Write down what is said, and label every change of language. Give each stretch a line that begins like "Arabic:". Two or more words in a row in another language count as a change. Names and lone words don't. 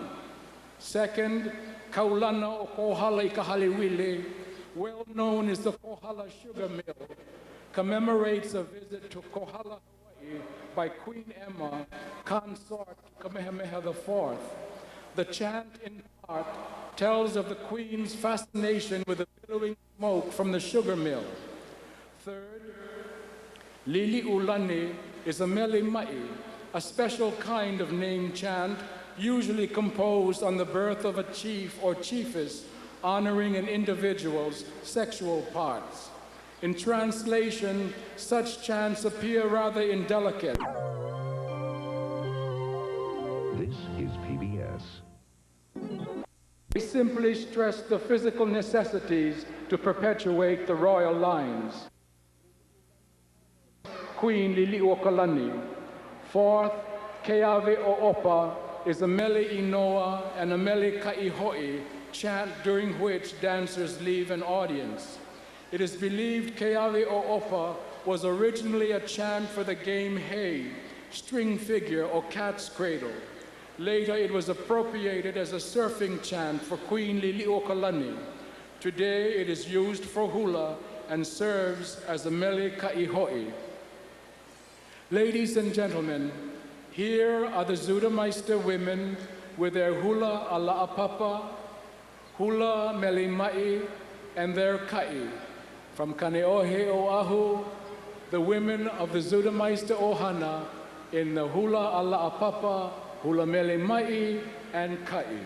English: Second, Kaulana o Kohala i Kahaliwili, well known as the Kohala Sugar Mill, commemorates a visit to Kohala, Hawaii by Queen Emma, consort to Kamehameha IV. The chant, in part, tells of the Queen's fascination with the billowing smoke from the sugar mill. Third, Lili Ulani is a
Hawaiian: mele mai,
English: a special kind of name chant usually composed on the birth of a chief or chiefess, honoring an individual's sexual parts. In translation, such chants appear rather indelicate. This is PBS. They simply stress the physical necessities to perpetuate the royal lines. Queen Liliuokalani. Fourth, Keawe o Opa is a
Hawaiian: mele inoa
English: and a
Hawaiian: mele kaihoi
English: chant during which dancers leave an audience. It is believed Keawe o Opa was originally a chant for the game hay, string figure or cat's cradle. Later it was appropriated as a surfing chant for Queen Liliuokalani. Today it is used for hula and serves as a
Hawaiian: mele kaihoi.
English: Ladies and gentlemen, here are the Zuttermeister women with their
Hawaiian: hula ala'apapa, hula mele mai,
English: and their kai. From Kaneohe Oahu, the women of the Zuttermeister Ohana in the
Hawaiian: hula ala'apapa, hula mele mai,
English: and kai.